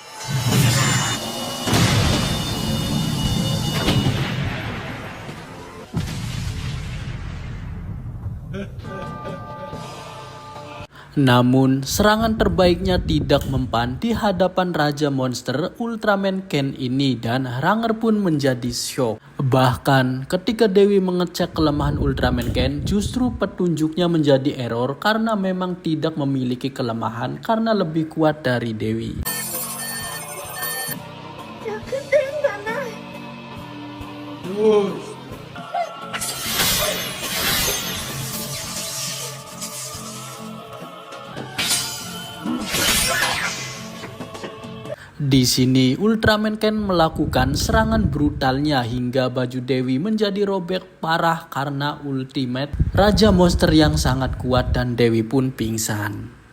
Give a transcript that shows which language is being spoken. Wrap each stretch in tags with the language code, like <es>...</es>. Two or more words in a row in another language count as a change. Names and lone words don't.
<id>Namun, serangan terbaiknya tidak mempan di hadapan Raja Monster Ultraman Ken ini dan Ranger pun menjadi shock. Bahkan, ketika Dewi mengecek kelemahan Ultraman Ken, justru petunjuknya menjadi error karena memang tidak memiliki kelemahan karena lebih kuat dari Dewi.</id> <ja>弱点がない。どうした。</ja> <id>Di sini Ultraman Ken melakukan serangan brutalnya hingga baju Dewi menjadi robek parah karena ultimate Raja Monster yang sangat kuat dan Dewi pun pingsan.</id>